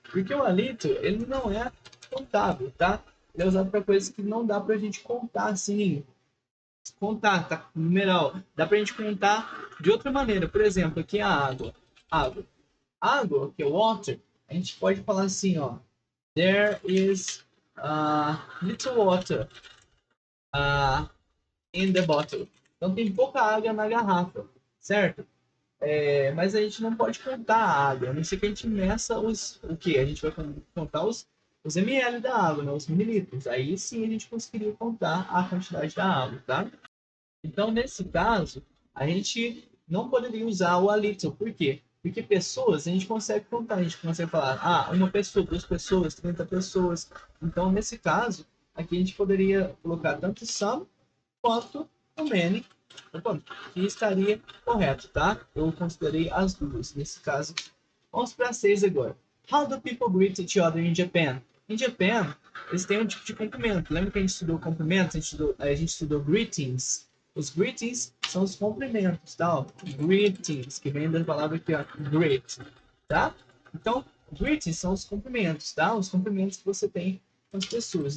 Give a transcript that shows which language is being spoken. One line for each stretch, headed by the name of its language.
Portuguese: Porque o a little, ele não é contábil, tá? Ele é usado para coisas que não dá pra gente contar assim. Contar, tá? Numeral. Dá pra gente contar de outra maneira. Por exemplo, aqui a água. Água. Água, que é water, a gente pode falar assim, ó.
English: There is little water in the bottle.
Portuguese: Então tem pouca água na garrafa, certo? Mas a gente não pode contar a água, a não ser que a gente meça o que? A gente vai contar os ml da água, né? Os mililitros. Aí sim a gente conseguiria contar a quantidade da água, tá? Então, nesse caso, a gente não poderia usar o a little. Por quê? Porque pessoas a gente consegue contar, a gente consegue falar, uma pessoa, duas pessoas, 30 pessoas. Então, nesse caso, aqui a gente poderia colocar tanto some quanto o many, que estaria correto, tá? Eu considerei as duas nesse caso. Vamos para 6 agora.
English: How do people greet each other in Japan?
Portuguese: Em Japan, eles têm um tipo de cumprimento. Lembra que a gente estudou cumprimentos? A gente estudou greetings. Os greetings são os cumprimentos, tá? Ó, greetings, que vem da palavra aqui, ó, greet, tá? Então, greetings são os cumprimentos, tá? Os cumprimentos que você tem com as pessoas.